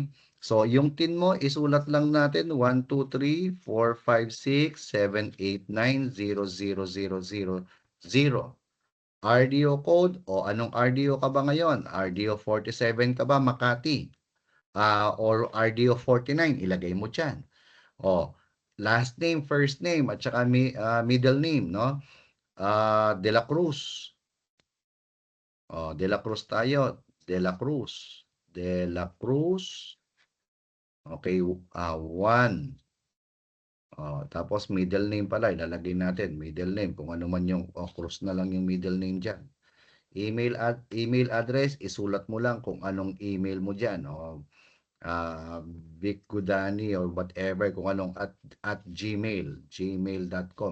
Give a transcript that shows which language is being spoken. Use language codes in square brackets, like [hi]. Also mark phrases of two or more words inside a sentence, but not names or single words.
[tl] So, yung tin mo, isulat lang natin 1, 2, 3, 4, 5, 6, 7, 8, 9, 0, 0, 0, 0, 0. [en] RDO code, [tl] o anong RDO ka ba ngayon? RDO 47 ka ba, Makati? Or RDO 49, ilagay mo dyan. O, [en] last name, first name, [tl] at saka [en] middle name, [tl] no? De La Cruz. O, De La Cruz tayo. De La Cruz. De La Cruz. Okay, 1. Tapos [en] middle name [tl] pala, ilalagay natin, [en] middle name, [tl] kung ano man yung, Cruz na lang yung [en] middle name [tl] dyan. [en] Email address, [tl] isulat mo lang kung anong email mo dyan, Vic Gudani [en] or whatever, [tl] kung anong [en] at gmail.com.